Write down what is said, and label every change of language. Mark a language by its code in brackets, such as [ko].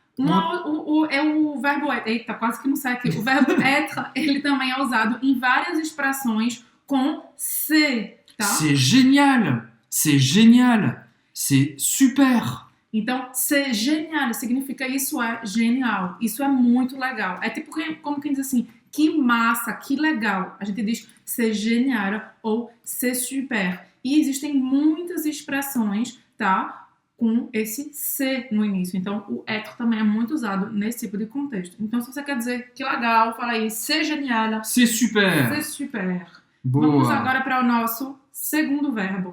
[pt] O verbo eita, quase que não sai aqui. O verbo être, ele também é usado em várias expressões com se, tá? [fr] C'est génial. C'est génial. C'est super. [pt] Então, [fr] c'est génial [pt] significa isso é genial, isso é muito legal. É tipo como quem diz assim, que massa, que legal. A gente diz [fr] c'est génial [pt] ou [fr] c'est super. [pt] E existem muitas expressões, tá? Com esse C no início. Então, o être também é muito usado nesse tipo de contexto. Então, se você quer dizer que legal, fala aí, [fr] c'est génial. C'est super. C'est super. [pt] Boa. Vamos agora para o nosso segundo verbo.